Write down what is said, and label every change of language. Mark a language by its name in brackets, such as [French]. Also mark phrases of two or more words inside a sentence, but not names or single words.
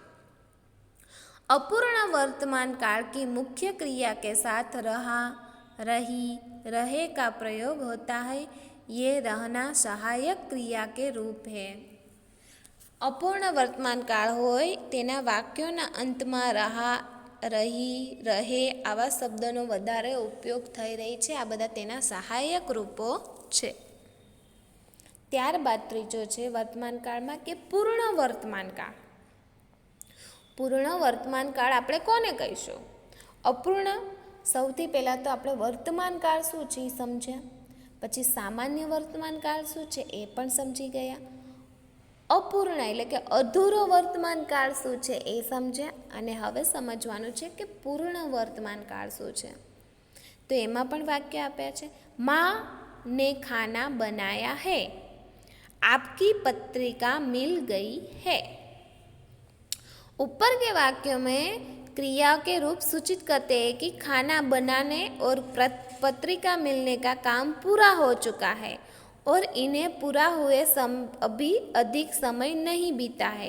[Hindi] अपूर्ण वर्तमान काल की मुख्य क्रिया के साथ रहा, रही, रहे का प्रयोग होता है। ये रहना सहायक क्रिया के रूप है। [Gujarati] અપૂર્ણ વર્તમાન કાળ હોય તેના વાક્યોના અંતમાં રહા, રહી, રહે આવા શબ્દોનો વધારે ઉપયોગ થઈ રહી છે। આ બધા તેના સહાયક રૂપો છે। ત્યારબાદ ત્રીજો છે વર્તમાન કાળમાં કે પૂર્ણ વર્તમાન કાળ। પૂર્ણ વર્તમાન કાળ આપણે કોને કહીશું? અપૂર્ણ સૌથી પહેલા તો આપણે વર્તમાન કાળ શું છે સમજ્યા, પછી સામાન્ય વર્તમાન કાળ શું છે એ પણ સમજી ગયા, અપૂર્ણ એટલે કે અધૂરો વર્તમાન કાળ શું છે એ સમજ્યા, અને હવે સમજવાનું છે કે પૂર્ણ વર્તમાન કાળ શું છે। તો એમાં પણ વાક્ય આપ્યા છે, [Hindi] माँ ने खाना बनाया है, आपकी पत्रिका मिल गई है। ऊपर के वाक्यों में क्रिया के रूप सूचित करते हैं कि खाना बनाने और पत्रिका मिलने का काम पूरा हो चुका है और इन्हें पूरा हुए अभी अधिक समय नहीं बीता है।